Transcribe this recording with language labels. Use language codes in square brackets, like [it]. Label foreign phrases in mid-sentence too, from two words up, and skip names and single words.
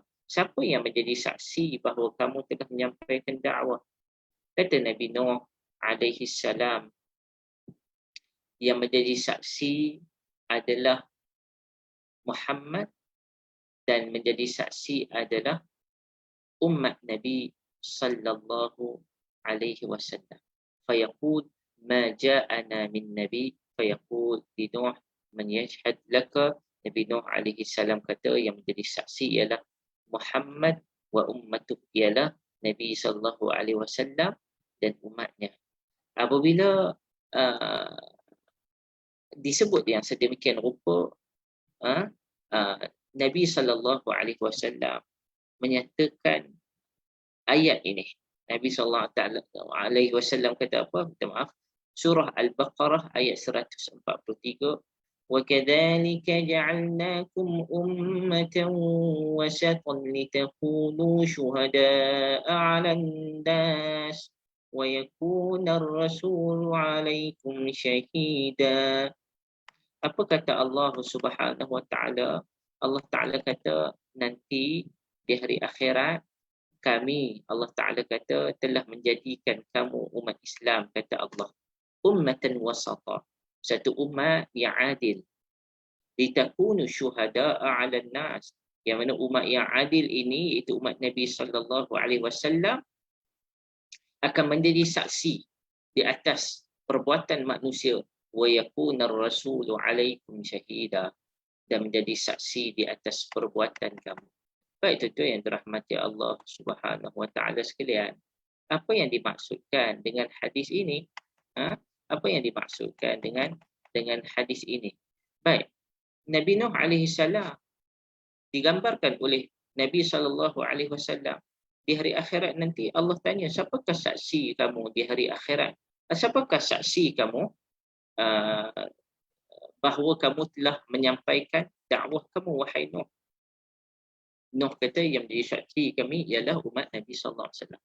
[ms] Siapa yang menjadi saksi bahawa kamu telah menyampaikan dakwah? Kata Nabi Nuh [ar] عليه السلام, [ms] yang menjadi saksi adalah Muhammad dan menjadi saksi adalah umat Nabi [ar] صلى الله عليه وسلم. فيقول ما جاءنا من نبي، فيقول لنوح من يشهد لك. [ms] Nabi Nuh [ar] عليه السلام [ms] kata yang menjadi saksi ialah Muhammad [ar] وأمته, [ms] ialah Nabi [ar] صلى الله عليه وسلم [ms] dan umatnya. Apabila disebut yang sedemikian rupa, Nabi SAW menyatakan ayat ini. Nabi SAW kata apa? Minta maaf. Surah Al-Baqarah ayat 143. [ar] وَكَذَلِكَ جَعَلْنَاكُمْ أُمَّةً وَسَطًا لِتَكُونُوا شُهَدَاءَ عَلَى النَّاسِ وَيَكُونَ الرَّسُولُ عَلَيْكُمْ شَهِيدًا. [ms] Apa kata Allah [ar] سبحانه وتعالى? [ms] Allah Taala kata nanti di hari akhirat kami, Allah Taala kata, telah menjadikan kamu umat Islam, kata Allah, [ar] أمة وسطا, [ms] satu umat yang adil, [ar] لتكونوا شهداء على الناس, [ms] yang mana umat yang adil ini iaitu umat Nabi [ar] صلى الله عليه وسلم [ms] akan menjadi saksi di atas perbuatan manusia, [ar] ويكون الرسول عليكم شهيدا, [ms] dan menjadi saksi di atas perbuatan kamu. Baik tuan-tuan yang dirahmati Allah [ar] سبحانه وتعالى [ms] sekalian, apa yang dimaksudkan dengan hadis ini? Apa yang dimaksudkan dengan hadis ini? Baik, Nabi Nuh [ar] عليه السلام [ms] digambarkan oleh Nabi [ar] صلى الله عليه وسلم [ms] di hari akhirat nanti. Allah tanya, siapakah saksi kamu di hari akhirat? Siapakah saksi kamu bahawa kamu telah menyampaikan dakwah kamu, wahai Nuh? Nuh kata yang menjadi saksi kami ialah umat Nabi [ar] صلى الله عليه وسلم.